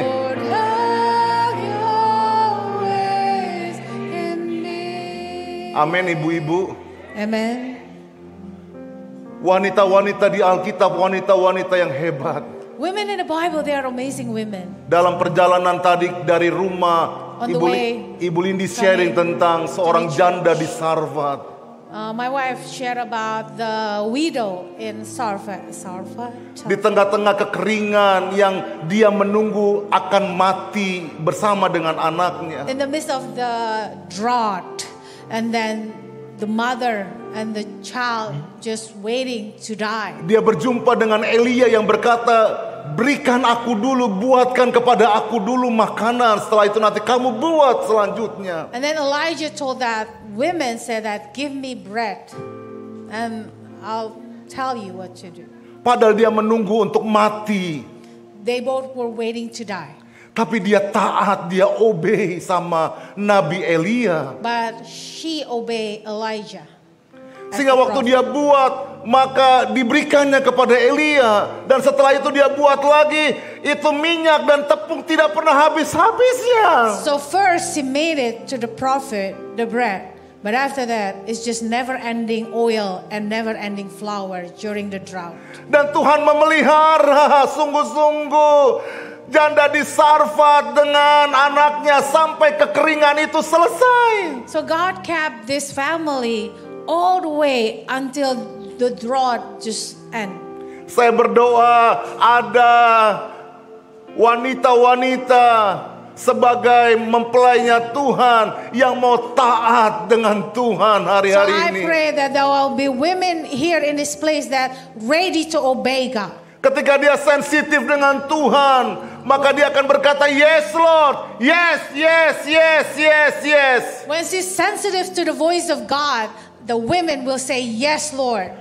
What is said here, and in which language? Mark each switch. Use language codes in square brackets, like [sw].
[en] Lord, have your ways in me. [id] Amin, ibu-ibu. [en] Amen. [id] Wanita-wanita di Alkitab, wanita-wanita yang hebat. [en] Women in the Bible, they are amazing women. [id] Dalam perjalanan tadi dari rumah, [en] On the way, [id] Ibu Lindi sharing tentang seorang janda di Sarfat. [en] My wife shared about the widow in Sarfat. [id] Di tengah-tengah kekeringan yang dia menunggu akan mati bersama dengan anaknya. [en] In the midst of the drought, and then the mother and the child just waiting to die. [id] Dia berjumpa dengan Elia yang berkata, berikan aku dulu, buatkan kepada aku dulu makanan. Setelah itu nanti kamu buat selanjutnya. [en] And then Elijah told that women, said that, give me bread and I'll tell you what to do. [id] Padahal dia menunggu untuk mati. [en] They both were waiting to die. [id] Tapi dia taat, dia obey sama Nabi Elia. [en] But she obeyed Elijah. [id] Sehingga waktu dia buat, maka diberikannya kepada Elia. Dan setelah itu dia buat lagi, itu minyak dan tepung tidak pernah habis-habisnya. [en] So first he made it to the prophet, the bread. But after that, it's just never-ending oil and never-ending flour during the drought. [id] Dan Tuhan memelihara sungguh-sungguh janda di Sarfat dengan anaknya sampai kekeringan itu selesai. [en] So God kept this family all the way until the drought just end. [id] Saya berdoa ada wanita-wanita sebagai mempelainya Tuhan yang mau taat dengan Tuhan [en] So [id] hari-hari [en] I [id] ini. [en] pray that there will be women here in this place that ready to obey God. [id] Ketika dia sensitif dengan Tuhan, maka dia akan berkata, [en] yes Lord, yes, yes, yes, yes, yes. When she's sensitive to the voice of God, the women will say, yes Lord.